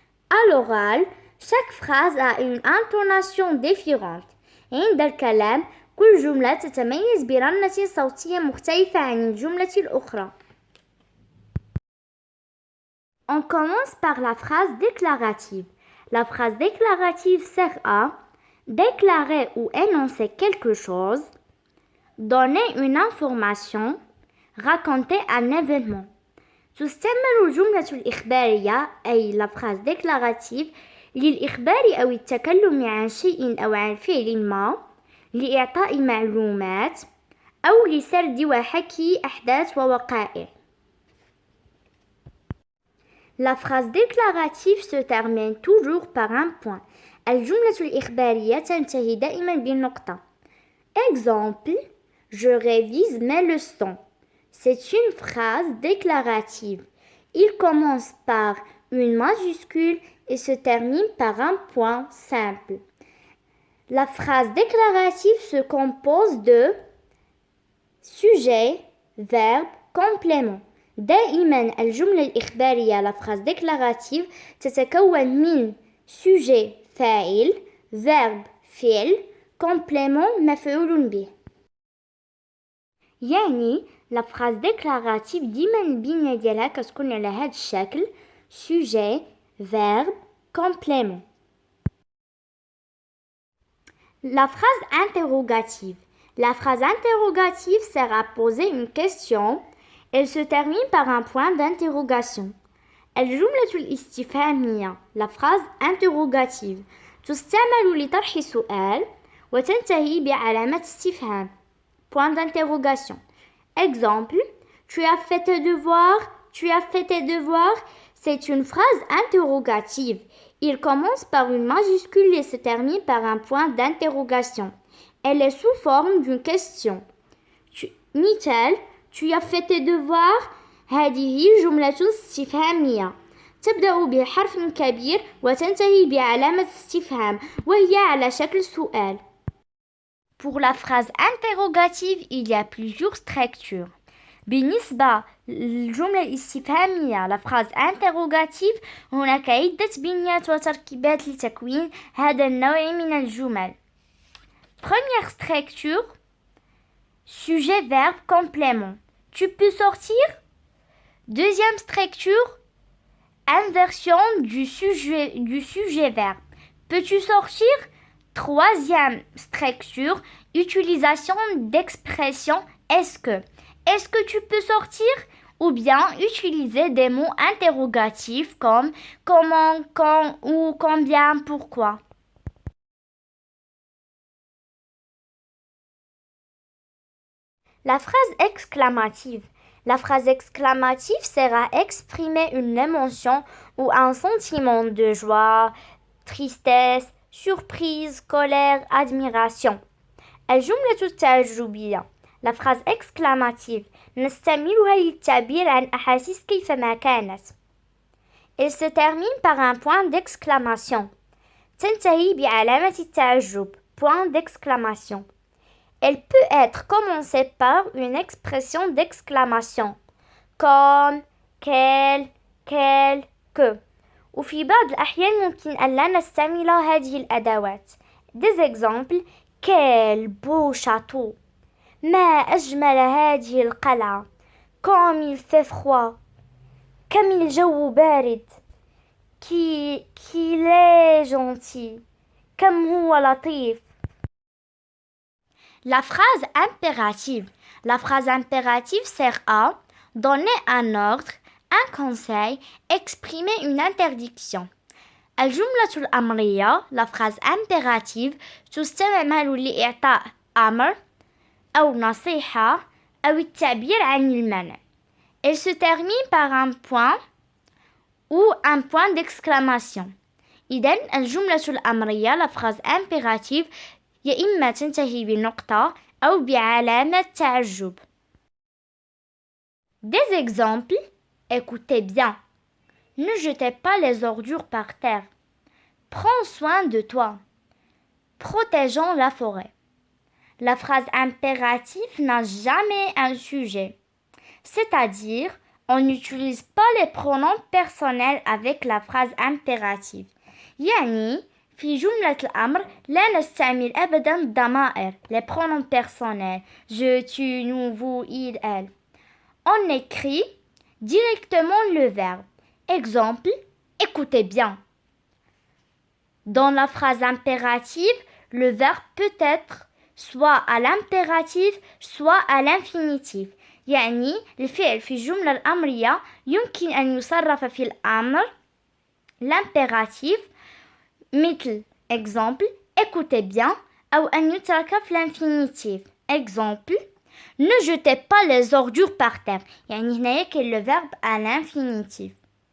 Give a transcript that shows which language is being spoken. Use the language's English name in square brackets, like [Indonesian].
[French] À l'oral, chaque phrase a une intonation différente. [Arabic] عند الكلام كل جملة تتميز برنة صوتية مختلفة عن الجملة الأخرى. [French] On commence par la phrase déclarative. La phrase déclarative sert à déclarer ou énoncer quelque chose, donner une information, raconter un événement. [Arabic] تستعمل الجملة الإخبارية أي [French] la phrase déclarative [Arabic] للإخبار أو التكلم عن شيء أو عن فعل ما، لإعطاء معلومات أو لسرد وحكي أحداث ووقائع. [French] La phrase déclarative se termine toujours par un point. [Arabic] الجملة الإخبارية تنتهي دائما بالنقطة. [French] Exemple, je révise mes leçons. C'est une phrase déclarative. Il commence par une majuscule et se termine par un point simple. La phrase déclarative se compose de sujet, verbe, complément. [Arabic] دائما الجملة الإخبارية [French] la phrase déclarative [Arabic] تتكون من sujet فاعل verbe فعل complément مفعول به. يعني [French] la phrase déclarative [Arabic] ديما البنية ديالها كتكون على هذا الشكل [French] sujet verbe complément. La phrase interrogative. La phrase interrogative sert à poser une question. Elle se termine par un point d'interrogation. [Arabic] الجملة الاستفهامية [French] la phrase interrogative [Arabic] تستعمل لطرح سؤال وتنتهي بعلامة استفهام [French] point d'interrogation. Exemple, tu as fait tes devoirs? Tu as fait tes devoirs? C'est une phrase interrogative. Il commence par une majuscule et se termine par un point d'interrogation. Elle est sous forme d'une question. مثال Tu as fait tes devoirs؟ [Arabic] هذه جملة استفهامية تبدأ بحرف كبير وتنتهي بعلامة استفهام وهي على شكل سؤال. [French] Pour la phrase interrogative, il y a plusieurs structures. [Arabic] بالنسبة للجملة الاستفهامية [French] la phrase interrogative [Arabic] هناك عدة بنيات وتركيبات لتكوين هذا النوع من الجمل. [French] Première structure, sujet, verbe, complément. Tu peux sortir? Deuxième structure, inversion du sujet verbe. Peux-tu sortir? Troisième structure, utilisation d'expression est-ce que. Est-ce que tu peux sortir? Ou bien utiliser des mots interrogatifs comme comment, quand, où, combien, pourquoi. La phrase exclamative. La phrase exclamative sert à exprimer une émotion ou un sentiment de joie, tristesse, surprise, colère, admiration. [Arabic] الجملة التعجبية. [French] La phrase exclamative [Arabic] نستعملها للتعبير عن أحاسيس كيفما كانت. [French] Elle se termine par un point d'exclamation. [Arabic] تنتهي بعلامة التعجب. [French] Point d'exclamation. Elle peut être commencée par une expression d'exclamation comme quel, que. [Arabic] وفي بعض الأحيان ممكن أن لا نستعمل هذه الأدوات. [French] Des exemples: quel beau château. [Arabic] ما أجمل هذه القلعة. [French] Comme il fait froid. [Arabic] كم الجو بارد. [French] qu'il est gentil. [Arabic] كم هو لطيف. [French] La phrase impérative. La phrase impérative sert à donner un ordre, un conseil, exprimer une interdiction. [Arabic] الجملة الأمرية [French] la phrase impérative [Arabic] تستعمل لإعطاء أمر أو نصيحة أو التعبير عن المنع. [French] Elle se termine par un point ou un point d'exclamation. [Arabic] إذن الجملة الأمرية [French] la phrase impérative [Arabic] يا إما تنتهي بنقطة أو بعلامة تعجب. [French] Des exemples: écoutez bien. Ne jetez pas les ordures par terre. Prends soin de toi. Protégeons la forêt. La phrase impérative n'a jamais un sujet. C'est-à-dire, on n'utilise pas les pronoms personnels avec la phrase impérative. [Arabic] يعني في جملة الأمر لا نستعمل أبداً الضمائر [French] les pronoms personnels je, tu, nous, vous, il, elle. On écrit directement le verbe. Exemple, écoutez bien. Dans la phrase impérative, le verbe peut être soit à l'impératif, soit à l'infinitif. [Arabic] يعني الفعل في الجملة الأمرية يمكن أن يصرف في الأمر l'impératif مثل [French] exemple écoutez bien [Arabic] أو أن يترك في l'infinitif. [French] Exemple ne jetez pas les ordures par terre. [Arabic] يعني هنايا كاين [French] le verbe à l'infinitif.